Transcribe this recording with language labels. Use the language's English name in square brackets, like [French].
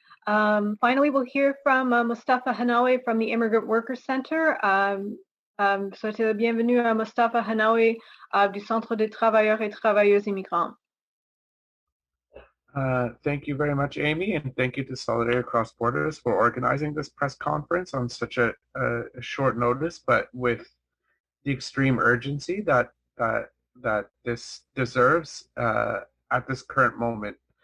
[English] Finally, we'll hear from Mostafa Henaway from the Immigrant Workers Center. [French] Souhaitez la bienvenue à Mostafa Henaway du Centre des travailleurs et travailleuses immigrants. [English] Thank you very much, Amy, and thank you to Solidarity Across Borders for organizing this press conference on such a short notice, but with the extreme urgency that this deserves at this current moment.